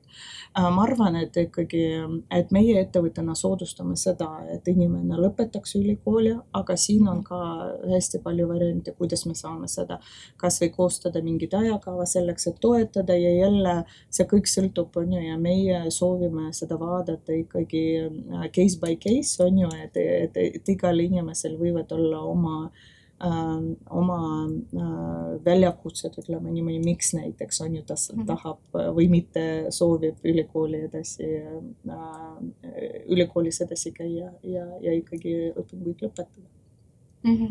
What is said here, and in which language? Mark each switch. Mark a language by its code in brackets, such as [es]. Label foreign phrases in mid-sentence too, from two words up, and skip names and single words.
[et] Ma arvan, et ikkagi, et meie ettevõttena soodustame seda, et inimene lõpetaks ülikooli, aga siin on ka hästi palju variante, kuidas me saame seda kas või koostada mingit ajakava selleks, et toetada ja jälle see kõik sõltub, on ju, ja meie soovime seda vaadata ikkagi [en] case by case, [et] on ju, et igal inimesel võivad olla oma väljakutsed, ütleme niimoodi, miks näiteks on ju ta tahab või mitte soovib ülikoolis edasi käia ja ikkagi õpinguid lõpetada.